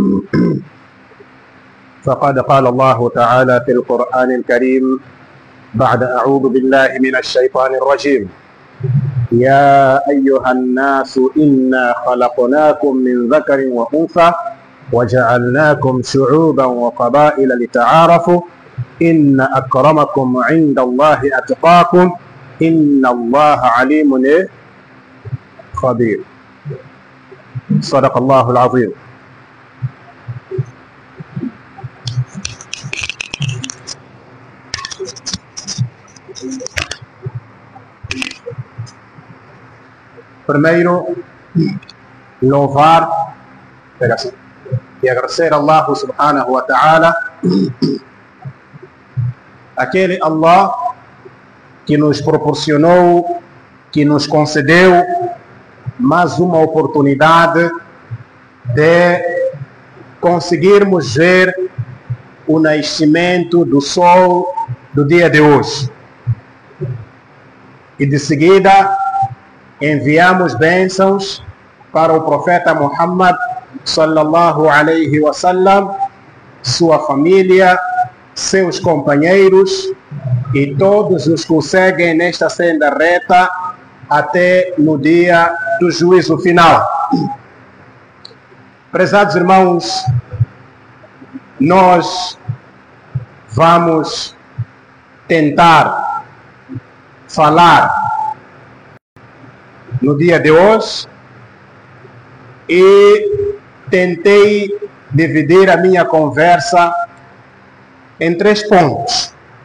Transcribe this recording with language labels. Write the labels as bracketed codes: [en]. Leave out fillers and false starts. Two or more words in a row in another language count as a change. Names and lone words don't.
[ar] فقد قال الله تعالى في القرآن الكريم بعد أعوذ بالله من الشيطان الرجيم يا أيها الناس إنا خلقناكم من ذكر وأنثى وجعلناكم شعوبا وقبائل لتعارفوا إن أكرمكم عند الله أتقاكم إن الله عليم خبير صدق الله العظيم. [pt] Primeiro, louvar e agradecer a Allah [ar] سبحانه وتعالى, [pt] aquele Allah que nos proporcionou, que nos concedeu mais uma oportunidade de conseguirmos ver o nascimento do sol do dia de hoje. E de seguida enviamos bênçãos para o profeta Muhammad [ar] صلى الله عليه وسلم, [pt] sua família, seus companheiros e todos os que o seguem nesta senda reta até no dia do juízo final. Prezados irmãos, nós vamos tentar falar no dia de hoje e tentei dividir a minha conversa em 3 pontos.